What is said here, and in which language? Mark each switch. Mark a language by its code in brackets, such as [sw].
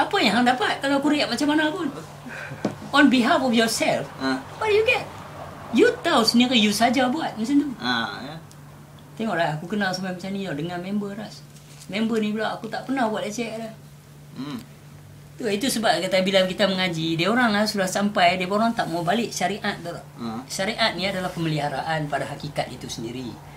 [ms] Apa yang hang dapat kalau aku react macam mana pun? [en] On behalf of yourself, what do you get? [ms] You tahu sendiri, you saja buat macam tu. Ya. Tengoklah, aku kenal sampai macam ni tau, dengan member Ras. Member ni pula aku tak pernah buat leceh dah. Itu sebab kata bila kita mengaji, dia orang lah sudah sampai, dia orang tak mau balik syariat tu tak? Syariat ni adalah pemeliharaan pada hakikat itu sendiri.